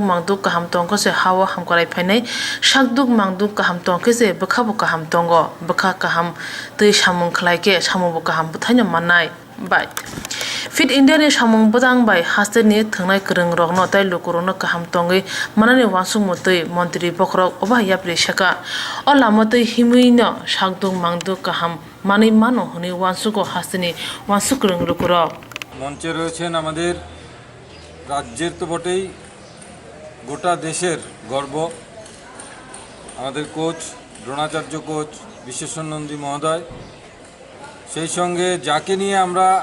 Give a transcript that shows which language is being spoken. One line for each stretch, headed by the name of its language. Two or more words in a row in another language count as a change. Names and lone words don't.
Kok Borok: mangduk kaham tongkose hawa hamkarai phainai sakduk mangduk kaham tongkese bwkhabo kaham tongo bwkha kaham twi samung khlaike samubo kaham bwthaino mannai bai Fit India ni samung bwtang bai haste ni thwngnai kwrung rokno tai lukurongno kaham tongwi manani wansung mutwi montri bokrok obo hayapri saka o lamotwi himui no sakduk mangduk kaham মানি মানো হনি ওয়ানসুকো হাসিনি ওয়ানসুকরং লুকুরক
Bangla: মঞ্চে রয়েছেন আমাদের রাজ্যের তো বটেই গোটা দেশের গর্ব আমাদের কোচ দ্রোণাচার্য কোচ বিশ্বেশ্বর নন্দী মহোদয় সেই সঙ্গে যাকে নিয়ে আমরা